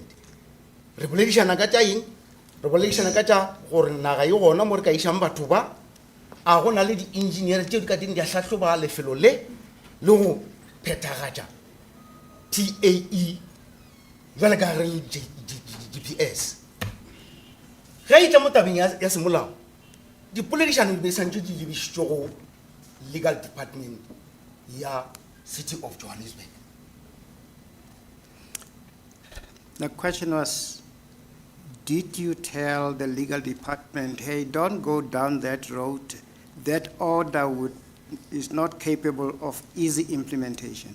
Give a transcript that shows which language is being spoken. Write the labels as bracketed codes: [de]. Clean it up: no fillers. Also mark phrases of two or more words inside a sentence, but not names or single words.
[nso] Re boledišana ka tša eng? Re boledišana ka tša gore naga e gona mo re ka išang batho ba a go na le di-engineer tšeo di ka teng di a hlahloba lefelo le go phethagatša TAE jwale ka gare le GPS. Ge e tla mo tabeng ya semolao dipoledišano di be santse di lebišitšwe go [en] legal department [nso] ya city of Johannesburg. [en] The question was, did you tell the legal department, hey, don't go down that road? That order is not capable of easy implementation.